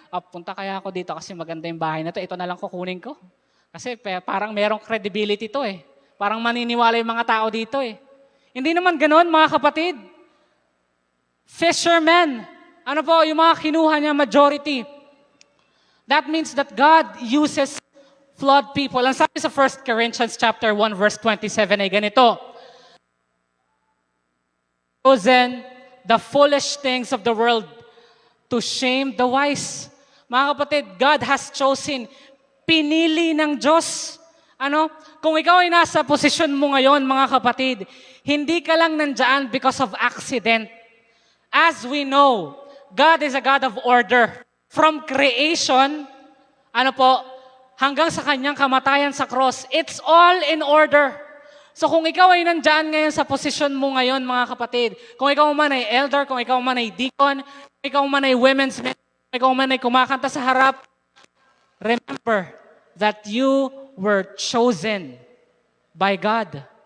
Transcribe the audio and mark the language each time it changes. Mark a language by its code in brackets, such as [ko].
[tl] Punta kaya ako dito kasi maganda yung bahay na to. Ito na lang kukunin ko. Kasi parang merong credibility to eh. Parang maniniwala yung mga tao dito eh. Hindi naman ganoon, mga kapatid. Fishermen. Ano po, yung mga kinuha niya majority. [en] That means that God uses flawed people. [tl] Ang sabi sa 1 Corinthians chapter 1 verse 27 ay ganito. [en] Chosen the foolish things of the world to shame the wise. [tl] Mga kapatid, God has chosen, pinili ng Diyos. Ano? Kung ikaw ay nasa posisyon mo ngayon, mga kapatid, hindi ka lang nandyan [en] because of accident. As we know, God is a God of order. From creation, ano po, [tl] hanggang sa kanyang kamatayan sa cross, [en] it's all in order. [tl] So kung ikaw ay nandyan ngayon sa posisyon mo ngayon, mga kapatid, kung ikaw man ay elder, kung ikaw man ay deacon, kung ikaw man ay women's ministry, kung ikaw man ay kumakanta sa harap, [en] remember that you were chosen by God.